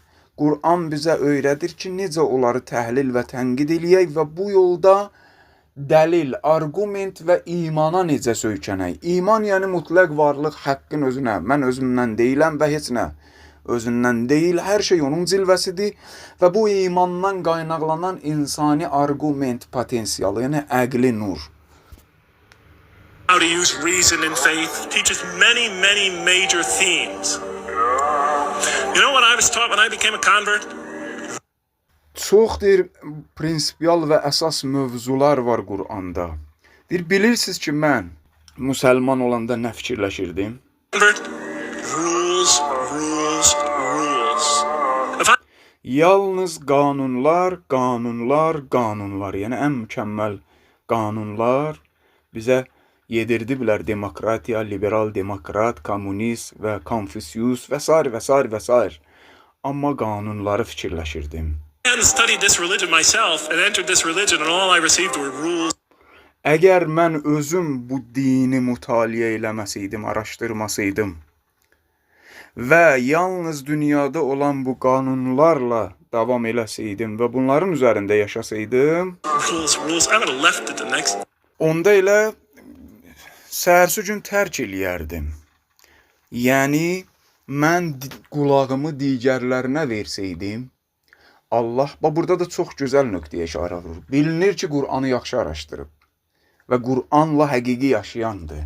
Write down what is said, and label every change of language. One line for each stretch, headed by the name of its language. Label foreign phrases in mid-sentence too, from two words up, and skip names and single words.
Azerbaijani: Qur'an bizə öyrədir ki, necə onları təhlil və tənqid eləyək və bu yolda dəlil, argument və imana necə söykənək. İman yəni mütləq varlıq haqqın özünə, mən özümdən deyiləm və heç nə özündən deyil, hər şey onun cilvəsidir və bu imandan qaynaqlanan insani argument potensialı, yəni əqli nur.
English: How to use reason and faith teaches many, many major themes. You know what I was taught when I became a convert?
Azerbaijani: Çox prinsipial və əsas mövzular var Qur'anda. Bilirsiniz ki, mən müsəlman olanda nə fikirləşirdim? Rules, rules, rules. Yalnız qanunlar, qanunlar, qanunlar. Yəni ən mükəmməl qanunlar bizə yedirdiblər demokratiya, liberal demokrat, kommunist və Konfüsiyus və s. və s. və s. Amma qanunları fikirləşirdim.
English: hadn't studied this religion myself and entered this religion and all I received were rules.
Azerbaijani: Əgər mən özüm bu dini mütaliə eləməsəydim, araşdırmasaydım və yalnız dünyada olan bu qanunlarla davam eləsəydim və bunların üzərində yaşasaydım,
English: Rules. I would have left it the next.
Azerbaijani: onda elə səhərsi gün tərk eləyərdim. Yəni, mən qulağımı digərlərinə versəydim, Allah, burada da çox gözəl nöqtəyə işarə vurur. Bilinir ki, Qur'anı yaxşı araşdırıb və Qur'anla həqiqi yaşayandır.